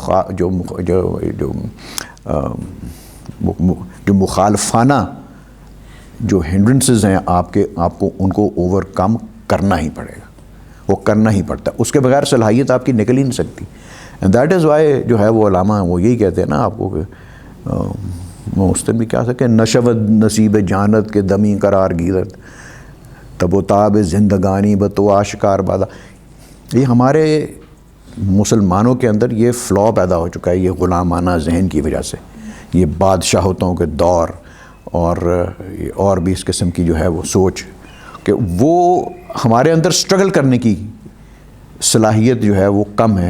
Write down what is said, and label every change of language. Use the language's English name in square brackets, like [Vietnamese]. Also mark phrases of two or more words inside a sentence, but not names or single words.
[Urdu] جو مخالفانہ جو ہنڈرنسز ہیں آپ کو ان کو اوور کم کرنا ہی پڑے گا، وہ کرنا ہی پڑتا ہے، اس کے بغیر صلاحیت آپ کی نکل ہی نہیں سکتی۔ [English] and that is why [Urdu] جو ہے وہ علامہ وہ یہی کہتے ہیں نا آپ کو کہ اس دن بھی کیا سکے، [Persian] نشود نصیب جانت کے دمی قرار گیرت تب و تاب زندگانی بتو آشکار بادا۔ [Urdu] یہ ہمارے مسلمانوں کے اندر یہ فلا پیدا ہو چکا ہے، یہ غلامانہ ذہن کی وجہ سے، یہ بادشاہتوں کے دور اور بھی اس قسم کی جو ہے وہ سوچ کہ وہ ہمارے اندر سٹرگل کرنے کی صلاحیت جو ہے وہ کم ہے۔